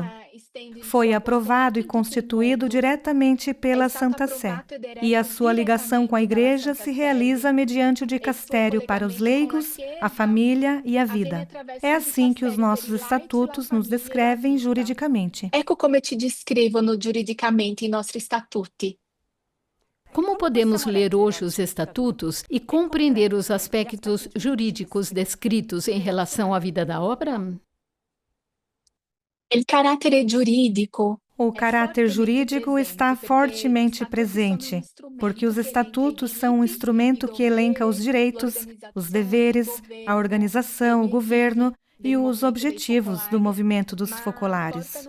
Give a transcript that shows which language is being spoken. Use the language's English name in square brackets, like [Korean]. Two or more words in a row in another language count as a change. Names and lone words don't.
[Portuguese] Foi aprovado e constituído diretamente pela Santa Sé, e a sua ligação com a Igreja se realiza mediante o dicastério para os leigos, a família e a vida. É assim que os nossos estatutos nos descrevem juridicamente. [Italian] Ecco come ci descrevono giuridicamente i nostri statuti. [Portuguese] Como podemos ler hoje os estatutos e compreender os aspectos jurídicos descritos em relação à vida da obra? O caráter jurídico está fortemente presente, porque os estatutos são um instrumento que elenca os direitos, os deveres, a organização, o governo e os objetivos do movimento dos focolares.